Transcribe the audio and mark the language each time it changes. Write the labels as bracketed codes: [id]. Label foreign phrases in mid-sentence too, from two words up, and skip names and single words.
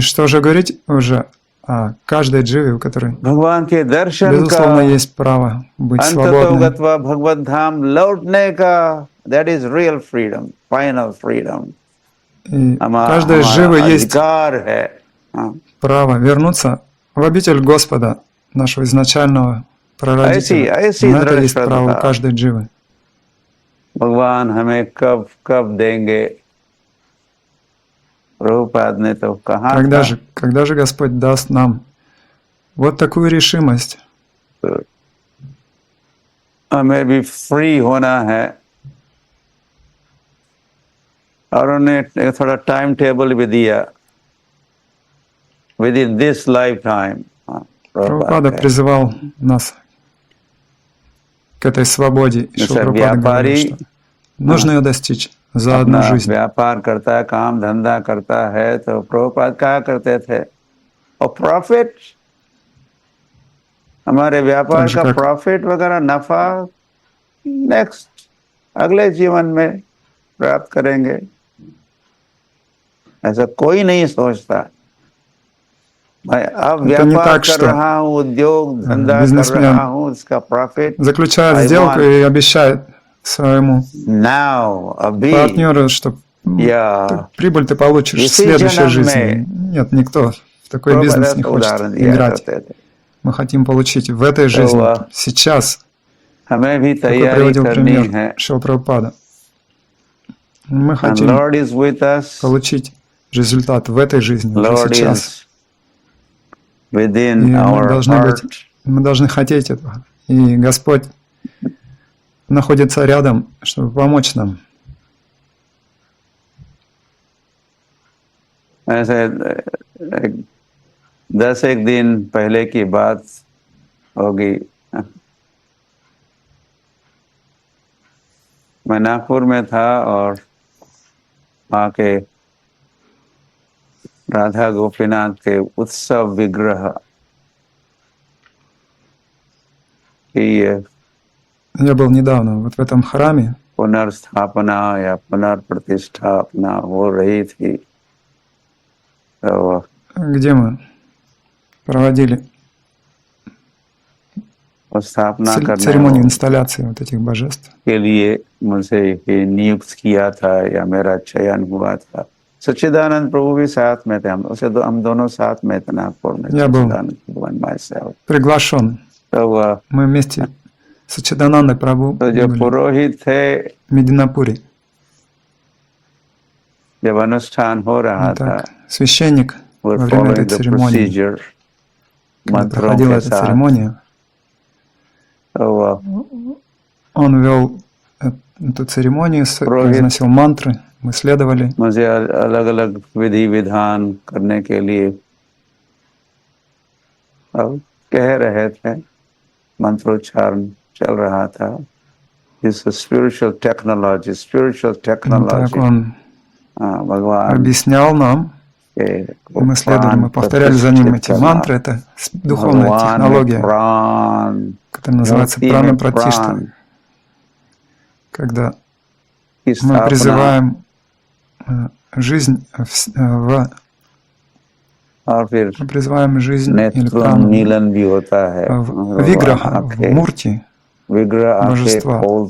[ru] Что же говорить уже о каждой дживе, у которой, [hi] भगवान के दर्शन [ru] безусловно, [hi] का, [ru] есть право быть [hi] अंततो [ru] свободной. [hi] गत्वा भगवत धाम लौटने का, [en] that is real freedom, final freedom, [ru] И [hi] हमारा [ru] каждая жива есть [hi] अधिकार है। हाँ। [ru] право вернуться в обитель Господа, нашего изначального прародителя. [hi] ऐसी [ru] Но это [hi] दृढ़ [ru] есть право у [hi] श्रद्धा [ru] каждой дживы. [hi] भगवान हमें कब कब देंगे? प्रभुपाद ने तो कहा था, [ru] Когда же Господь даст нам вот такую решимость? [hi] हमें भी फ्री होना है, और उन्हें थोड़ा [en] time table [hi] भी दिया, [en] with in this life time. [ru] Прабхупада призывал нас к этой свободе. И Шрила Прабхупада говорил, что нужно ее достичь за одну [hi] अपना [ru] жизнь. [hi] व्यापार करता है, काम धंधा करता है, तो प्रभुपाद कहा करते थे, और प्रॉफिट, हमारे व्यापार [ru] Так же, [hi] का [ru] как [hi] प्रॉफिट वगैरह नफा नेक्स्ट अगले जीवन में प्राप्त करेंगे, ऐसा कोई नहीं सोचता। मैं अब [ru] это не [hi] व्यापार [ru] так, [hi] कर [ru] что [hi] रहा हूँ, उद्योग धंधा कर रहा [ru] бизнесмен [hi] हूँ, इसका प्रॉफिट [ru] заключает [en] I [ru] сделку [en] want [ru] и обещает своему [en] now, अभी, [ru] партнеру, что [hi] या [ru] прибыль ты получишь в [hi] इसी [ru] следующей [hi] जन्म [ru] жизни. [hi] में। [ru] Нет, никто в такой [hi] प्रभुपाद [ru] бизнес не [hi] ऐसा [ru] хочет [hi] उदाहरण दिया [ru] играть. [hi] करते थे। [ru] Мы хотим получить в этой жизни, сейчас. [hi] हमें भी [ru] Такой [hi] तैयारी [ru] приводил [hi] करनी [ru] пример [hi] है। [ru] Шрила Прабхупада. Мы [en] And [ru] хотим [en] Lord is with us. [ru] получить результат в этой жизни, уже [en] Lord [ru] сейчас. [en] is within [ru] И [en] our heart. [ru] мы должны хотеть этого. И Господь находится рядом, чтобы помочь нам. [hi] ऐसे 10 दिन पहले की बात होगी, मैं नागपुर में था और वहाँ के राधा गोपीनाथ के उत्सव विग्रह की [ru] Я был недавно вот в этом храме [hi] पुनर्स्थापना या पुनर्प्रतिष्ठापना हो रही थी, तो [ru] где мы проводили [hi] स्थापना करने [ru] церемонию इंсталляции вот этих божеств. [hi] के लिए मुझे ये नियुक्त किया था या मेरा चयन हुआ था। सच्चिदानंद प्रभु भी साथ में थे, हम दोनों साथ में थे नागपुर में। [ru] Я был приглашен. Мы вместе с Саччиданандой Прабху [hi] तो जो पुरोहित थे, [ru] Мединапуре. [hi] जब अनुष्ठान हो रहा था, [ru] священник во время этой церемонии, когда проходила эта церемония, он вел эту церемонию, произносил мантры, мы следовали. [hi] मुझे अलग-अलग विधि विधान करने के लिए अब कह रहे थे, मंत्रोच्चारण चल रहा था। [en] This is spiritual technology. [ru] Так он объяснял нам, мы следовали, мы повторяли за ним эти мантры, это духовная технология, которая называется прана-пратишта, когда мы призываем жизнь или прану в виграха, в мурти божества.